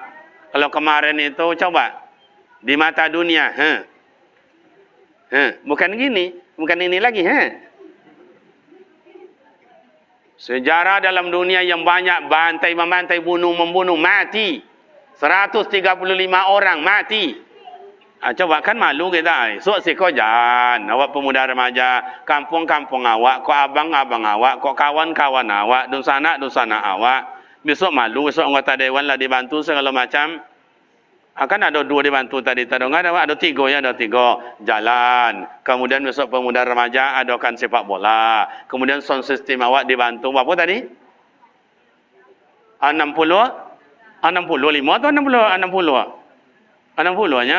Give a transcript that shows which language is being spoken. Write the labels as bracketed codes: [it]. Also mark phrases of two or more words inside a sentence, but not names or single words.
[id] Kalau kemarin itu coba di mata dunia, bukan gini, bukan ini lagi, Sejarah dalam dunia yang banyak bantai memantai, bunuh membunuh, mati 135 orang mati. Coba kan malu kita. [min] So siko jangan, awak pemuda remaja, kampung-kampung awak, kok abang-abang awak, kok kawan-kawan awak, dusana awak. [id] Besok malu, besok anggota dewan lah dibantu segala macam. Akan ada 2 dibantu tadi, ada 3 ya, ada 3 jalan. Kemudian besok pemuda remaja adakan sepak bola. Kemudian sound system awak dibantu berapa tadi? 60 65 atau 60 60-nya.